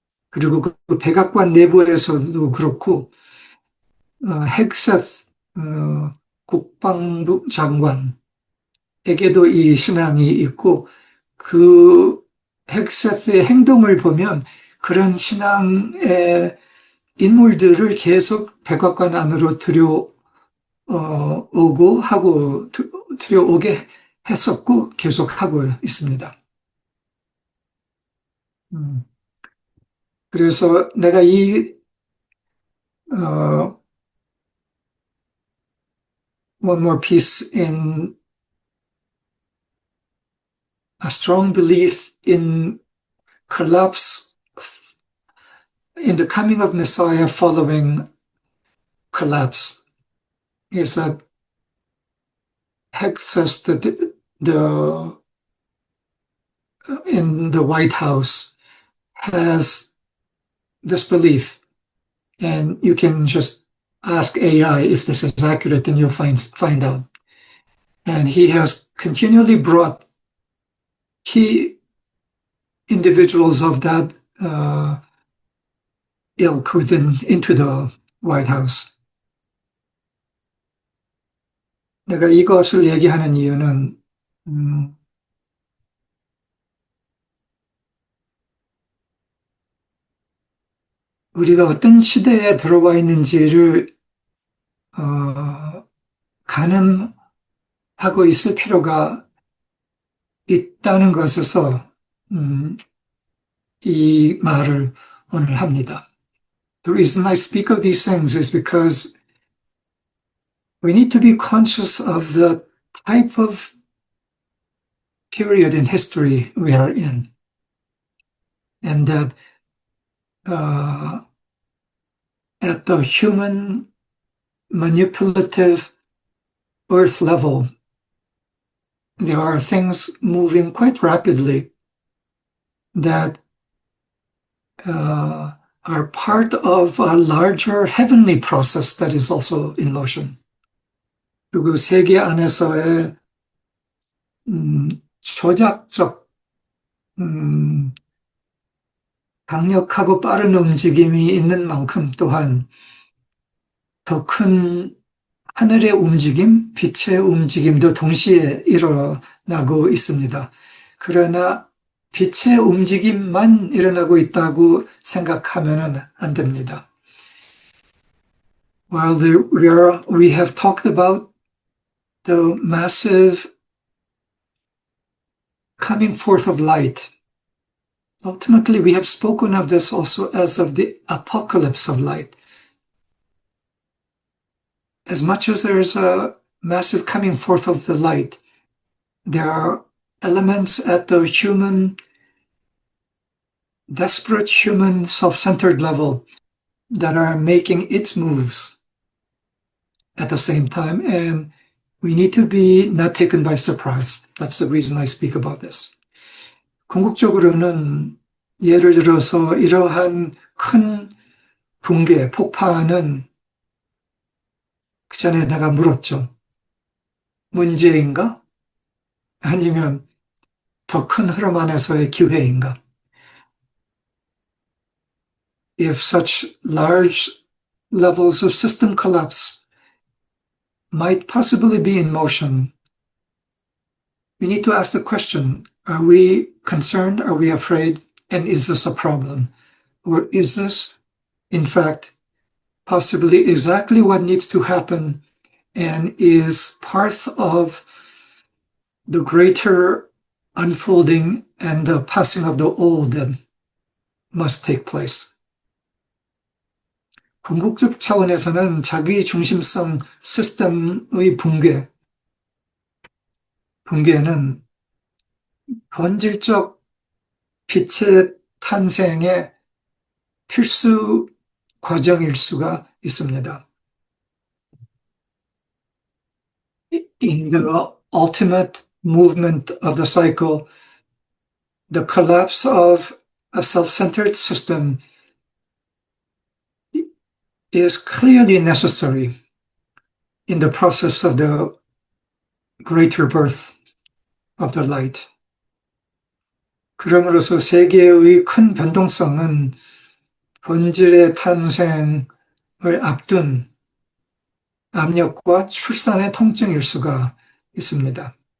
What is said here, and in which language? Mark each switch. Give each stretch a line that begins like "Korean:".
Korean: 그리고 그 백악관 내부에서도 그렇고 헥셋 국방부 장관에게도 이 신앙이 있고 그 헥셋의 행동을 보면 그런 신앙의 인물들을 계속 백악관 안으로 들여오려고 오고 하고 들여오게 했었고 계속 하고 있습니다. 음, 그래서 내가 어,
English: one more piece in a strong belief in collapse, in the coming of Messiah following collapse, is that Hexus, the in the White House, has this belief, and you can just ask AI if this is accurate, and you'll find out. And he has continually brought key individuals of that ilk into the White House.
Korean: 내가 이것을 얘기하는 이유는 우리가 어떤 시대에 들어와 있는지를 가늠하고 있을 필요가 있다는 것에서 이 말을 오늘 합니다.
English: The reason I speak of these things is because we need to be conscious of the type of period in history we are in, and that at the human manipulative earth level, there are things moving quite rapidly that are part of a larger heavenly process that is also in motion.
Korean: 그리고 세계 안에서의 조작적 강력하고 빠른 움직임이 있는 만큼 또한 더 큰 하늘의 움직임, 빛의 움직임도 동시에 일어나고 있습니다. 그러나 빛의 움직임만 일어나고 있다고 생각하면 안 됩니다.
English: While we have talked about the massive coming forth of light, ultimately we have spoken of this also as of the apocalypse of light. As much as there's a massive coming forth of the light, there are elements at the desperate human self-centered level that are making its moves at the same time, and we need to be not taken by surprise. That's the reason I speak about this.
Korean: 궁극적으로는 예를 들어서 이러한 큰 붕괴, 폭파는 그 전에 내가 물었죠. 문제인가? 아니면 더 큰 흐름 안에서의 기회인가?
English: If such large levels of system collapse might possibly be in motion, we need to ask the question, are we concerned? Are we afraid? And is this a problem? Or is this, in fact, possibly exactly what needs to happen and is part of the greater unfolding and the passing of the old that must take place?
Korean: 궁극적 차원에서는 자기 중심성 시스템의 붕괴는 본질적 빛의 탄생의 필수 과정일 수가 있습니다.
English: In the ultimate movement of the cycle, the collapse of a self-centered system is clearly necessary in the process of the greater birth of the light.
Korean: 그러므로서 세계의 큰 변동성은 본질의 탄생을 앞둔 압력과 출산의 통증일 수가 있습니다.